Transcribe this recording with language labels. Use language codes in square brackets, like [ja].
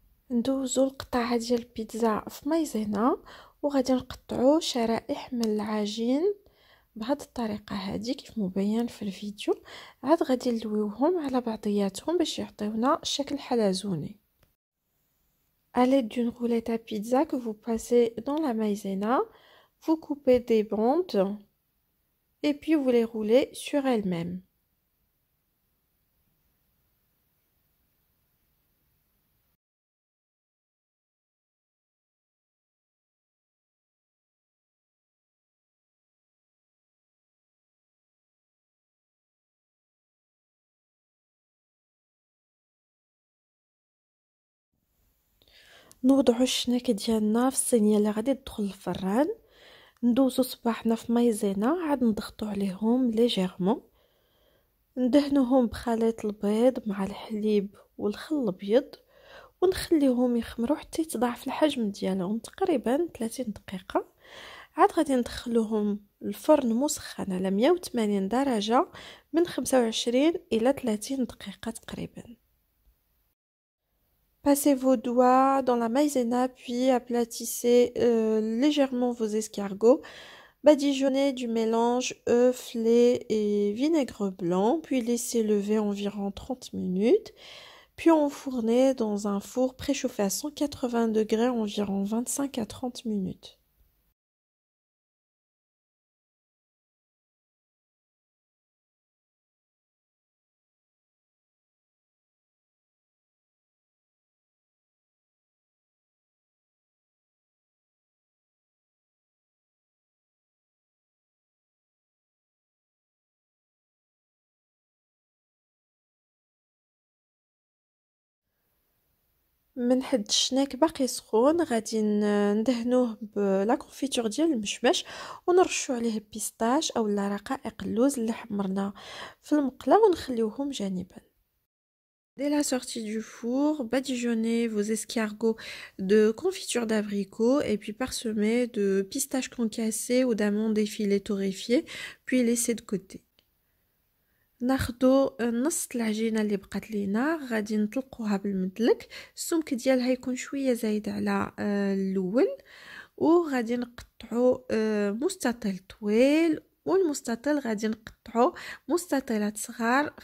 [ar] ندوزو القطعة ديال البيتزا في مايزينا، وغادي نقطعو شرائح من العجين بهاد الطريقة هادي كيف مبين في الفيديو. عاد غادي نلويوهم على بعضياتهم باش يعطيونا شكل حلزوني. [fr] À l'aide d'une roulette à pizza que vous passez dans la maïzena, vous coupez des bandes et puis vous les roulez sur elles-mêmes. [ar] نوضعو الشناك ديالنا في الصينيه اللي غادي تدخل الفران، ندوزو صباحنا في مايزينا، عاد نضغطو عليهم ليجيرمون، ندهنوهم بخليط البيض مع الحليب والخل الابيض، ونخليهم يخمروا حتى يتضاعف الحجم ديالهم تقريبا 30 دقيقه. عاد غادي ندخلوهم الفرن مسخن على 180 درجه من 25 الى 30 دقيقه تقريبا. [fr] Passez vos doigts dans la maïzena, puis aplatissez légèrement vos escargots. Badigeonnez du mélange œuf, lait et vinaigre blanc, puis laissez lever environ 30 minutes. Puis enfournez dans un four préchauffé à 180 degrés environ 25 à 30 minutes. [ar] من حد الشناك باقي سخون غادي ندهنوه بلا كونفيتور ديال المشمش، ونرشو عليه بيستاش اولا رقائق اللوز اللي حمرنا في المقله ونخليوهم جانبا. [fr] Dès la sortie du four, badigeonnez vos escargots de confiture d'abricot et puis parsemez de pistaches concassées ou d'amandes effilées torréfiées, puis laissez de côté. [ar] ناخدو نص العجينه اللي بقات لينا، غادي نطلقوها بالمدلك، السمك ديالها يكون شويه زايد على الاول، وغادي نقطعو مستطيل طويل، والمستطيل غادي نقطعو مستطيلات صغار.